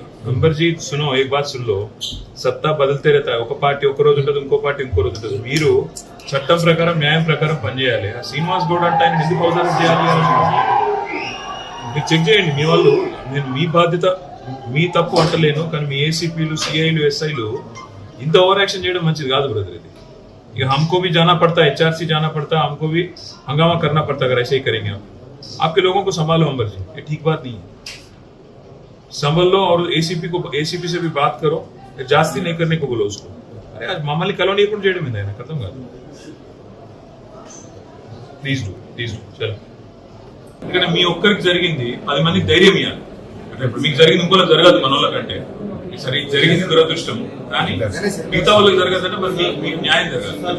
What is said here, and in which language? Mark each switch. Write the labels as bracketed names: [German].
[Hindi] अंबर जी सुनो, एक बात सुन लो. सत्ता बदलते रहता है. [Telugu] ఒక పార్టీ ఒక రోజు ఉంటుంది, ఇంకో పార్టీ ఇంకో రోజు ఉంటుంది. మీరు చట్టం ప్రకారం న్యాయం ప్రకారం పనిచేయాలి. శ్రీనివాస్ గౌడ్ అంటే ఆయన ఎందుకు అవసరం చేయాలి? మీరు చెక్ చేయండి. మీ వాళ్ళు, నేను మీ బాధ్యత, మీ తప్పు అంటలేను, కానీ మీ ఏసీపీలు, సిఐలు, ఎస్ఐలు ఇంత ఓవర్ యాక్షన్ చేయడం మంచిది కాదు బ్రదర్. ఇది ఇక [Hindi] हमको भी जाना पड़ता है, HRC जाना पड़ता है, हमको भी हंगामा करना पड़ता है. अगर ऐसे ही करेंगे आपके लोगों को संभालो अंबर जी, ये ठीक बात नहीं है. संभल लो और एसीपी से भी बात करो. जास्ती नहीं करने को बोलो उसको. [Telugu] अरे आज मम्मल्ని కలవనీయకుండా చేయడం ఏందైనా అర్థం కాదు. ప్లీజ్ డూ చలో. ఎందుకంటే మీ ఒక్కరికి జరిగింది 10 మందికి ధైర్యం ఇవ్వాలి. అంటే ఇప్పుడు మీకు జరిగింది ఇంకోలా జరగదు మన వాళ్ళకంటే. సరే జరిగింది దురదృష్టం, కానీ మిగతా వాళ్ళకి జరగదంటే మరి మీకు న్యాయం జరగాలి.